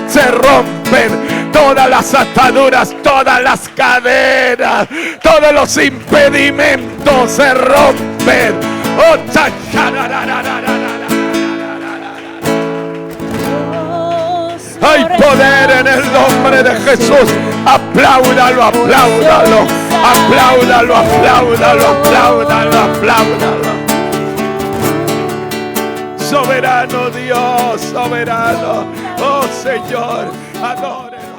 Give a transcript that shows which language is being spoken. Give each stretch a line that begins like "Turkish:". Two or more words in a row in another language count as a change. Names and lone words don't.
Spanish: Se rompen todas las ataduras, todas las cadenas, todos los impedimentos se rompen. Oh, hay poder en el nombre de Jesús. Apláudalo, apláudalo, apláudalo, apláudalo, apláudalo, apláudalo. Soberano Dios, soberano. Oh Señor, adore.